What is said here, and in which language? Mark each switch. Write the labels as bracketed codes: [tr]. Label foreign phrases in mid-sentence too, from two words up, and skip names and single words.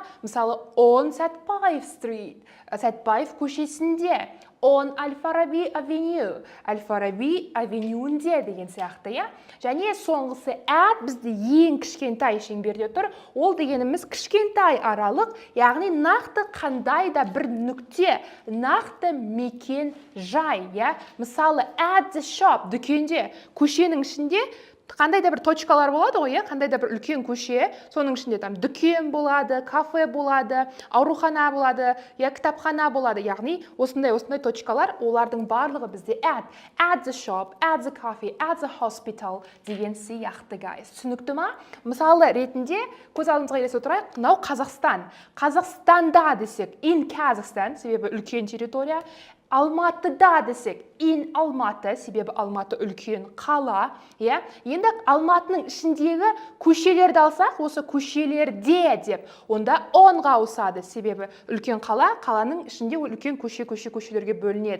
[en] Мысалы, on Сәтпаев Street, [kk] Сәтпаев көшесінде, on Al-Farabi Avenue, Al-Farabi Avenue'нде деген сияқты, Және соңғысы at бізде ең кішкентай шеңберде тұр. Ол дегеніміз кішкентай аралық, яғни нақты қандай да бір нүкте, нақты мекен жай, Мысалы, [en] at the shop, [kk] дүкенде, көшенің ішінде қандай да бір точкалар болады ғой, қандай да бір үлкен көше, соның ішінде дүкен болады, кафе болады, аурухана болады, кітапхана болады. Яғни осындай точкалар, олардың барлығы бізде [en] at the shop, at the cafe, at the hospital [kk] деген сияқты, guys. Түсінікті ма? Мысалы ретінде көз алдымызға елестетіп отырайық, мынау Қазақстан. Қазақстанда десек, in Kazakhstan, себебі үлкен территория. Алматыда десек, in Алматы, себебі Алматы үлкен қала, Енді Алматының ішіндегі көшелерді алсақ, осы көшелерде деп, онда onға ауысады, себебі үлкен қала, қаланың ішінде үлкен көшелерге бөлінеді.